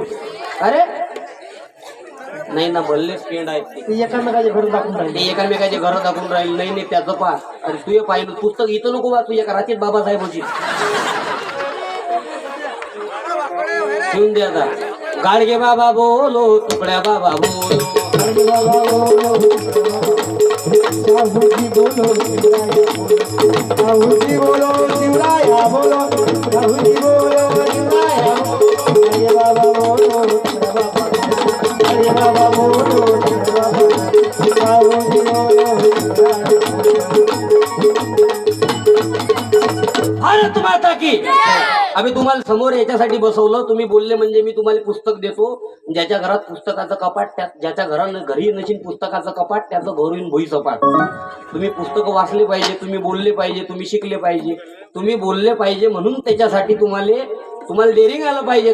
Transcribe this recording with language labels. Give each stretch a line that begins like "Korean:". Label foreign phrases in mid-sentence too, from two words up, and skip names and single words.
Marathi: अरे नाही ना भल्लेच पेंड आहेत ते. ती एकामेकाच्या घर दाखवून राहिली. ते एकामेकाचे घर दाखवून राहील. नाही नाही त्याचं पा. अरे तू हे पाहिलं पुस्तक इथं नको बा. तू एका रात्रीत बाबासाहेबाची ठेवून दे आता.
Hindi: गाडगे बाबा बोलो तुकड्या बाबा बोलो. अरे बाबा शाहूजी बोलो शाहूजी बोलो शिवराया बोलो शाहूजी बोलो शिवराया बोलो. अरे बाबा बोलो अरे बाबा बोलो शाहूजी बोलो भारत माता की.
Marathi: आम्ही तुम्हाला समोर याच्यासाठी बसवलं. तुम्ही बोलले म्हणजे मी तुम्हाला पुस्तक देतो. ज्याच्या घरात पुस्तकाचं कपाट त्यात ज्याच्या घरी नशीन पुस्तकाचं कपाट त्याचं घरून भुई सपाट. तुम्ही पुस्तकं वाचले पाहिजे, तुम्ही बोलले पाहिजे, तुम्ही शिकले पाहिजे. तुम्ही बोलले पाहिजे म्हणून त्याच्यासाठी तुम्हाला डेअरिंग आलं पाहिजे.